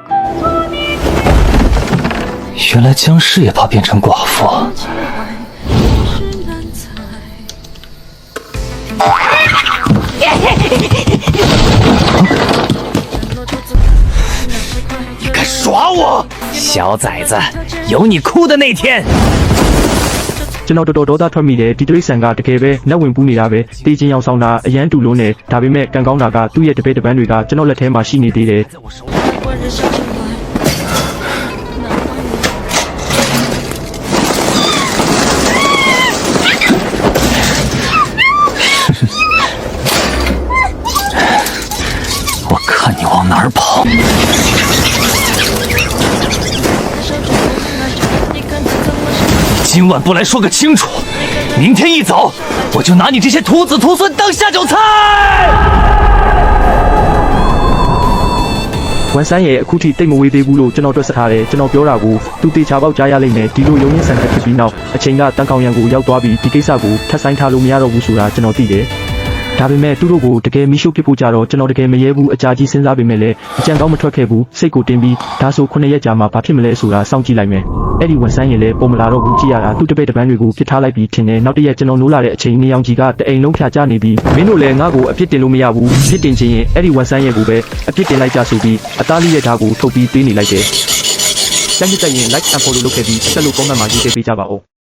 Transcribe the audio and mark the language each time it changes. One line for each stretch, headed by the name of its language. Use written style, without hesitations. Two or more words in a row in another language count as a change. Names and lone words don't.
Chinese: 原来僵尸也怕变成寡妇。你敢耍我，小崽子，有你哭的那天。
Burmese: ကျွန်တော်တော်တော်ဒေါသထွက်မိတယ်ဒီတရိတ်ဆန်ကတကယ်ပဲလက်ဝင်ပူးနေတာပဲတေးချင်းရောက်ဆောင်တာအရန်တူလုံးနဲ့ဒါပေမဲ့ကံကောင်းတာကသူ့ရဲ့တပည့်တပန်းတွေကကျွန်တော်လက်ထဲမှာရှိနေသေးတယ်
Chinese: 我看你往哪儿跑！今晚不来说个清楚，明天一早我就拿你这些徒子徒孙当下酒菜。
Burmese: ဝန်ဆန်းရဲ့အခုထိတိတ်မဝေးသေးဘူးလို့ကျွန်တော်တွက်ဆထားတယ်ကျွန်တော်ပြောတာကိုသူတေချာပေါက်ကြားရလိမ့်မယ်ဒီလိုရုံရင်းဆန်ဖြစ်ပြီးနောက်အချိန်ကတန်ခေါင်ရံကိုရောက်သွားပြီးဒီကိစ္စ ကိုထပ်ဆိုင်ထားလို့မရတော့ဘူးဆိုတာကျွန်တော်သိတယ်ဒါပေမဲ့သူတို့ကိုတကယ်မီးရှို့ဖြစ်ဖို့ကြတော့ကျွန်တော်တကယ်မရဲဘူးအကြာကြီးစဉ်းစားပေမဲ့လည်းအကြံကောင်းမထွက်ခဲ့ဘူးစိတ်ကိုတင်ပြီးဒါဆို9ရက်ကြာမှဘာဖြစ်မလဲဆိုတာစောင့်ကြည့်လိုက်မယ်အဲ့ဒီဝန်ဆန်းရင်လည်းပုံမလာတော့ဘူးကြည့်ရတာသူ့တပည့်တပန်းတွေကိုပြစ်ထားလိုက်ပြီးထင်တယ်နောက်တစ်ရက်ကျွန်တော်နိုးလာတဲ့အချိန်နေအောင်ကြီးကတအိမ်လုံးဖြာကျနေပြီးမင်းတို့လည်းငါ့ကိုအပြစ်တင်လို့မရဘူးပြစ်တင်ခြင်းရင်အဲ့ဒီဝန်ဆန်းရဲ့ကိုပဲအပြစ်တင်လိုက်ကြဆိုပြီးအသားလေးရဲ့ဓာတ်ကိုထုတ်ပြီးပေးနေလိုက်တယ်ကြည့်ကြည့်ရင်
English: like and follow
Burmese: လုပ်ခဲ့ပြီးဆက်လို့ comment မှာရေးပေးကြပါဦး